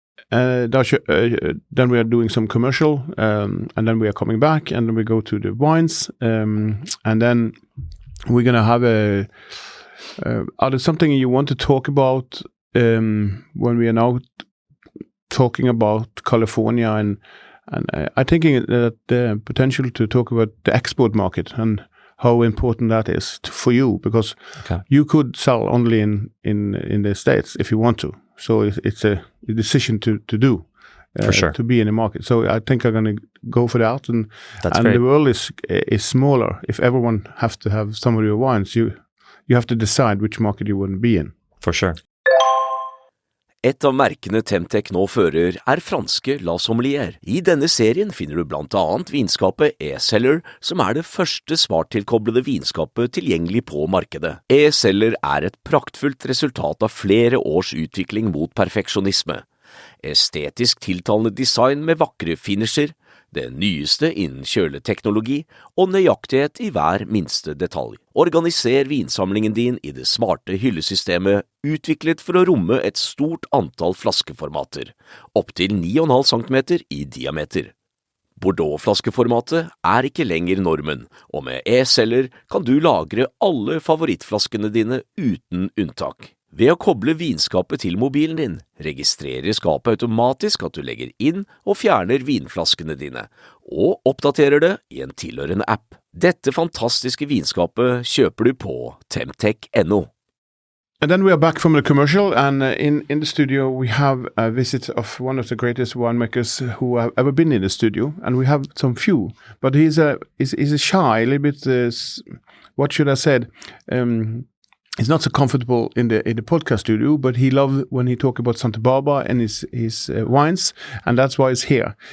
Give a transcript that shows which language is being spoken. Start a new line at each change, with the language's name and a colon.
English: Then we are doing some commercial, and then we are coming back, and then we go to the wines, and then we're gonna have are there something you want to talk about when we are now talking about California, and I'm thinking that the potential to talk about the export market and how important that is for you, because you could sell only in the States if you want to. So it's a decision to do, for sure, to be in the market. So I think I'm going to go for that. And great. The world is smaller. If everyone has to have some of your wines, you have to decide which market you want to be in. For sure.
Norwegian: Et av merkene Temtec nå fører franske La Sommelier. I denne serien finner du blant annet vinskapet E-Cellar, som det første smarttilkoblede vinskapet tilgjengelig på markedet. E-Cellar et praktfullt resultat av flere års utvikling mot perfeksjonisme. Estetisk tiltalende design med vakre finisher, det nyeste innen kjøleteknologi og nøyaktighet i hver minste detalj. Organiser vinsamlingen din i det smarte hyllesystemet, utviklet for å romme et stort antall flaskeformater, opp til 9,5 cm i diameter. Bordeaux-flaskeformatet ikke lenger normen, og med E-Cellar kan du lagre alle favorittflaskene dine uten unntak. Ved å koble vinskapet til mobilen din, registrerer skapet automatisk at du legger inn og fjerner vinflaskene dine, og oppdaterer det i en tilhørende app. Dette fantastiske vinskapet kjøper du på temtec.no.
English: And then we are back from the commercial, and in the studio we have a visit of one of the greatest winemakers who have ever been in the studio, and we have some few, but he's a shy, a little bit, what should I say, he's not so comfortable in the podcast studio, but he loves when he talk about Santa Barbara and his wines, and that's why he's here.